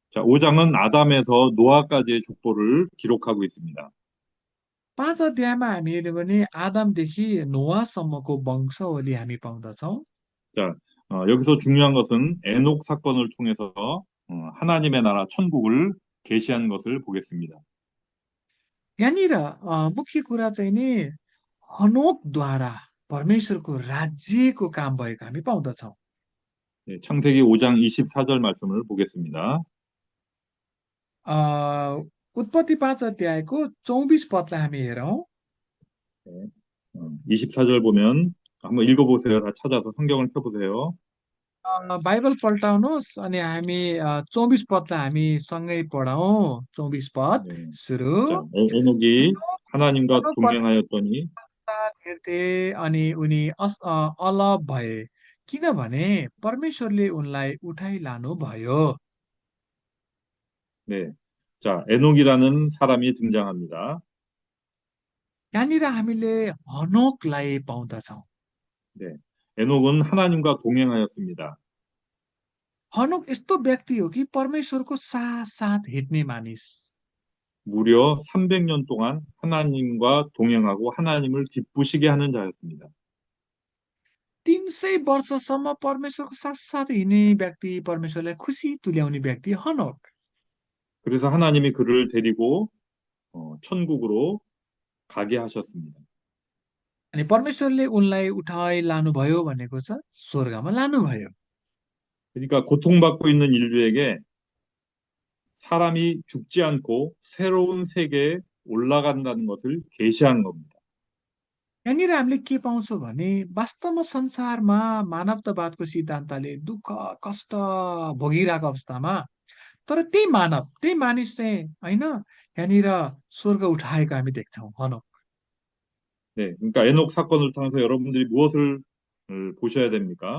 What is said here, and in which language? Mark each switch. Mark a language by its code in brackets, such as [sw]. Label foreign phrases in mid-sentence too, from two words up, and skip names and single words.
[ko] 자, 5장은 아담에서 노아까지의 족보를 기록하고 있습니다. [ne] 5 अध्यायमा हामी हेर्यो भने आदमदेखि नोआसम्मको वंशावली हामी पाउँदछौँ। [ko] 자, 여기서 중요한 것은 에녹 사건을 통해서 하나님의 나라 천국을 계시한 것을 보겠습니다. [ne] यहाँनिर मुख्य कुरा चाहिँ नि हनोकद्वारा परमेश्वरको राज्यको काम भएको हामी पाउँदछौँ। [ko] 네, 창세기 5장 24절 말씀을 보겠습니다. [ne] अ, उत्पत्ति 5 अध्यायको 24 पदलाई हामी हेरौँ। [ko] 네, 24절 보면 한번 읽어보세요. 다 찾아서 성경을 펴보세요. [ne] बाइबल पल्टाउनुहोस् अनि हामी 24 पदलाई हामी सँगै पढौँ। 24 पद [ko] 네, [ne] सुरु। [ko] 자, 에녹이 하나님과 [ne] हनोक [ko] 동행하였더니 [ne] परमेश्वरका हेर्थे अनि उनी अलग भए किनभने परमेश्वरले उनलाई उठाइ लानु भयो। [ko] 네, 자, 에녹이라는 사람이 등장합니다. [ne] यहाँनिर हामीले हनोकलाई पाउँदछौँ। [ko] 네, 에녹은 하나님과 동행하였습니다. [ne] हनोक यस्तो व्यक्ति हो कि परमेश्वरको साथ साथ हिँड्ने मानिस। [ko] 무려 300년 동안 하나님과 동행하고 하나님을 기쁘시게 하는 자였습니다. [ne] 300 वर्षसम्म परमेश्वरको साथ साथ हिँड्ने व्यक्ति, परमेश्वरलाई खुसी तुल्याउने व्यक्ति हनोक। [ko] 그래서 하나님이 그를 데리고 천국으로 가게 하셨습니다. [ne] अनि परमेश्वरले उनलाई उठाइ लानुभयो भनेको छ स्वर्गमा लानुभयो। [ko] 그러니까 고통받고 있는 인류에게 사람이 죽지 않고 새로운 세계에 올라간다는 것을 계시한 겁니다. [ne] यहाँनिर हामीले के पाउँछौँ भने वास्तवमा संसारमा मानवतावादको सिद्धान्तले दुःख कष्ट भोगिरहेको अवस्थामा तर त्यही मानव त्यही मानिस चाहिँ होइन यहाँनिर स्वर्ग उठाएको हामी देख्छौँ हनोक। [ko] 네, 그러니까 에녹 사건을 통해서 여러분들이 무엇을 보셔야 됩니까?